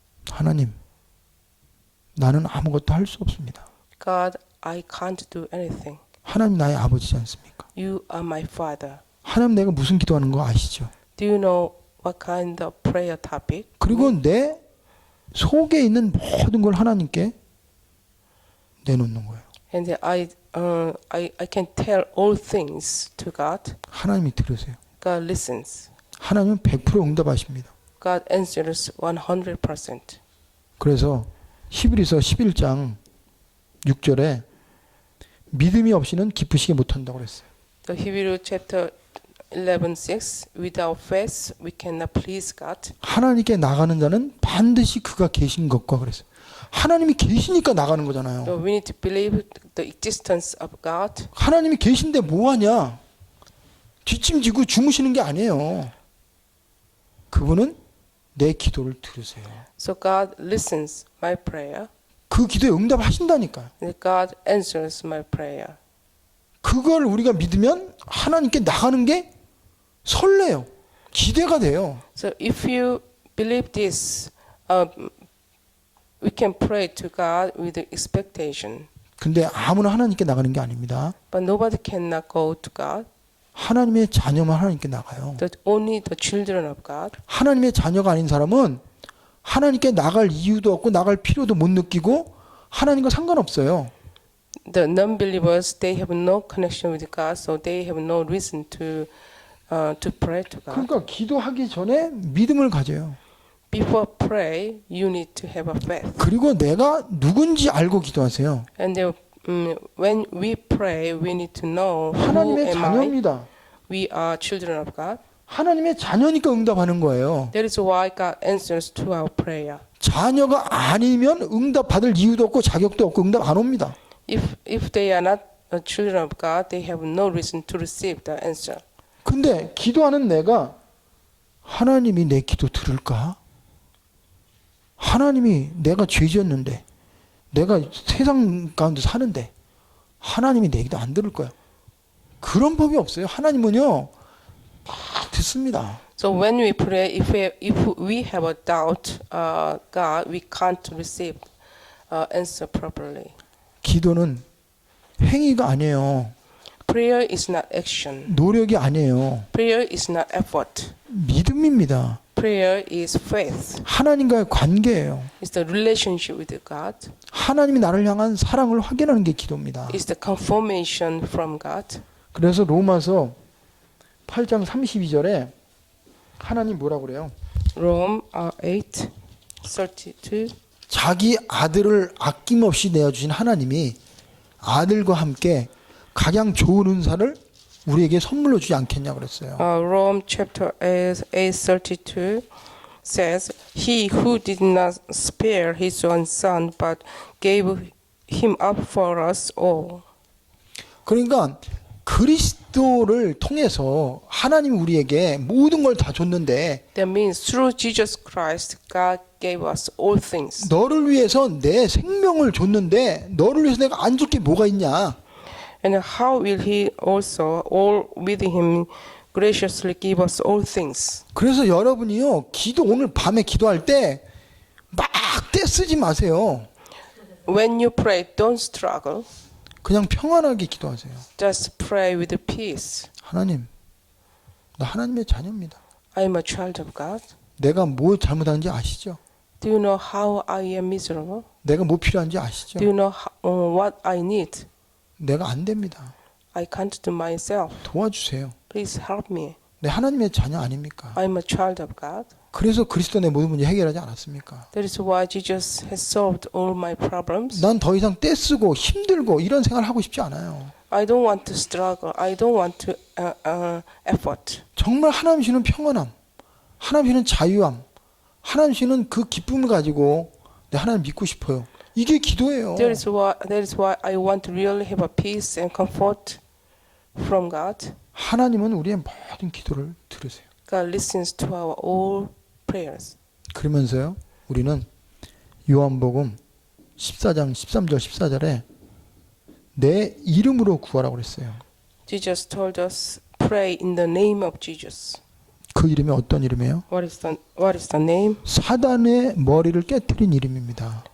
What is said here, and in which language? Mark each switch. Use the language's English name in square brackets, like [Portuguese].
[Korean] 하나님, 나는 아무것도 할 수 없습니다. [English] God, I can't do anything. [Korean] 하나님 나의 아버지지 않습니까? [English] You are my Father. [Korean] 하나님 내가 무슨 기도하는 거 아시죠? [English] Do you know what kind of prayer topic? [Korean] 그리고 내 속에 있는 모든 걸 하나님께 내놓는 거예요. [English] And I can tell all things to God. [Korean] 하나님이 들으세요. [English] God listens. [Korean] 하나님은 100% 응답하십니다. [English] God answers 100%. [Korean] 그래서 히브리서 11장 6절에 믿음이 없이는 기쁘시게 못한다고 그랬어요. [English] The Hebrew chapter 11:6. Without faith, we cannot please God. [Korean] 하나님께 나가는 자는 반드시 그가 계신 것과 그랬어요. 하나님이 계시니까 나가는 거잖아요. [English] So we need to believe the existence of God. [Korean] 하나님이 계신데 뭐하냐? 뒷짐지고 주무시는 게 아니에요. 그분은 내 기도를 들으세요. [English] So God listens my prayer. [Korean] 그 기도에 응답하신다니까요. [English] And God answers my prayer. [Korean] 그걸 우리가 믿으면 하나님께 나가는 게 설레요. 기대가 돼요. [English] So if you believe this, we can pray to God with expectation. [Korean] 근데 아무나 하나님께 나가는 게 아닙니다. [English] But nobody cannot go to God. [Korean] 하나님의 자녀만 하나님께 나가요. [English] That only the children of God. [Korean] 하나님의 자녀가 아닌 사람은 하나님께 나갈 이유도 없고 나갈 필요도 못 느끼고 하나님과 상관없어요. [English] The non-believers, they have no connection with God, so they have no reason to pray to God. [Korean] 그러니까 기도하기 전에 믿음을 가져요. [English] Before pray, you need to have a faith. [Korean] 그리고 내가 누군지 알고 기도하세요. [English] And then, when we pray, we need to know who [Korean] 하나님의 [English] am I. [Korean] 자녀입니다. [English] We are children of God. [Korean] 하나님의 자녀니까 응답하는 거예요. [English] That is why God answers to our prayer. [Korean] 자녀가 아니면 응답 받을 이유도 없고 자격도 없고 응답 안 옵니다. [English] If they are not children of God, they have no reason to receive the answer. [Korean] 근데 기도하는 내가 하나님이 내 기도 들을까? 하나님이 내가 죄 지었는데 내가 세상 가운데 사는데 하나님이 내 기도 안 들을 거야. 그런 법이 없어요. 하나님은요 다 듣습니다. [English] So when we pray, if we have a doubt, God, we can't receive answer properly. [Korean] 기도는 행위가 아니에요. [English] Prayer is not action. [Korean] 노력이 아니에요. [English] Prayer is not effort. [Korean] 믿음입니다. [English] Prayer is faith. [Korean] 하나님과의 관계예요. [English] It's the relationship with God. [Korean] 하나님이 나를 향한 사랑을 확인하는 게 기도입니다. [English] It's the confirmation from God. [Korean] 그래서 로마서 8장 32절에 하나님 뭐라고 그래요? [English] Rome 8:32. [Korean] 자기 아들을 아낌없이 내어주신 하나님이 아들과 함께 각양 좋은 은사를 우리에게 선물로 주지 않겠냐 그랬어요. [English] Rome chapter 8:32 says, "He who did not spare his own son, but gave him up for us all." [Korean] 그러니까 그리스도를 통해서 하나님이 우리에게 모든 걸 다 줬는데 [English] That means through Jesus Christ, God gave us all things. [Korean] 너를 위해서 내 생명을 줬는데 너를 위해서 내가 안 줄 게 뭐가 있냐? [English] And how will He also, all with Him, graciously give us all things? [Korean] 그래서 여러분이요 오늘 밤에 기도할 때 막 떼쓰지 마세요. [English] When you pray, don't struggle. [Korean] 그냥 평안하게 기도하세요. [English] Just pray with peace. [Korean] 하나님, 나 하나님의 자녀입니다. [English] I am a child of God. [Korean] 내가 뭐 잘못하는지 아시죠? [English] Do you know how I am miserable? [Korean] 내가 뭐 필요한지 아시죠? [English] Do you know what I need? [Korean] 내가 안 됩니다. [English] I can't do myself. [Korean] 도와주세요. [English] Please help me. [Korean] 내 하나님의 자녀 아닙니까? [English] I'm a child of God. [Korean] 그래서 그리스도 내 모든 문제 해결하지 않았습니까? [English] That is why Jesus has solved all my problems. [Korean] 난 더 이상 떼쓰고 힘들고 이런 생활을 하고 싶지 않아요. [English] I don't want to struggle. I don't want to effort. [Korean] 정말 하나님 주시는 평안함, 하나님 주시는 자유함, 하나님 주시는 그 기쁨을 가지고 내 하나님 믿고 싶어요. 이게 기도예요. [English] That is why I want to really have a peace and comfort from God. [Korean] 하나님은 우리의 모든 기도를 들으세요. [English] God listens to our all prayers. [Korean] 그러면서요, 우리는 요한복음 14장 13절 14절에 내 이름으로 구하라고 그랬어요. [English] Jesus told us, pray in the name of Jesus. [Korean] 그 이름이 어떤 이름이에요? [English] What is the name? [Korean] 사단의 머리를 깨뜨린 이름입니다.